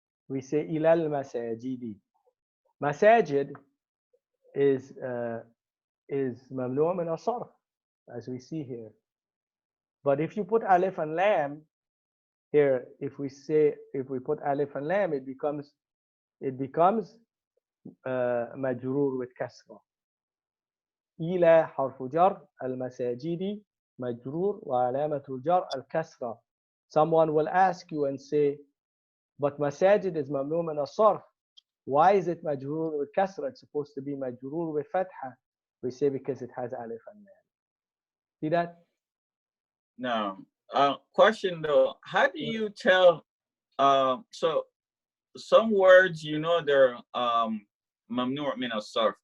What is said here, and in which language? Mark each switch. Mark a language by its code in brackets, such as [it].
[en] We say [ar] إلى المساجد. [en] Masajid is ممنوع من الصرف, as we see here. But if you put alif and lam here, if we put alif and lam, it becomes مجرور with kasra. [ar] إلى حرف جر المساجد مجرور وعلامة الجر الكسرة. [en] Someone will ask you and say, but masajid is ممنوع من الصرف. Why is it majroor with kasra? It's supposed to be majroor with fatha. We say because it has alif and lam. See that? No. Question though, how do you tell? So some words, you know, they're mamnu' min as-sarf.